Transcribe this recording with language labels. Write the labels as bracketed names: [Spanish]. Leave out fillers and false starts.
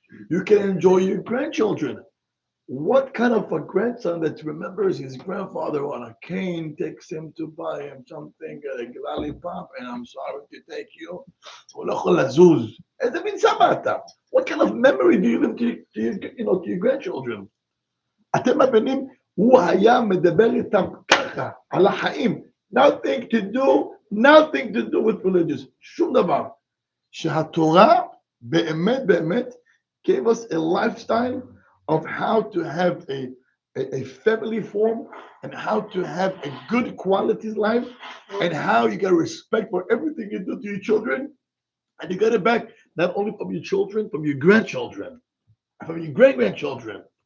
[English] You can enjoy your grandchildren. What kind of a grandson that remembers his grandfather on a cane, takes him to buy him something, a lollipop, and I'm sorry to take you. What kind of memory do you leave to your grandchildren? [Hebrew] אתם מבינים, הוא היה מדבר איתם ככה, על החיים. [English] Nothing to do with religious. [Hebrew] שום דבר. שהתורה באמת באמת [English] gave us a lifestyle of how to have a family form and how to have a good quality life and how you got respect for everything you do to your children, and you get it back not only from your children, from your grandchildren, from your great-grandchildren.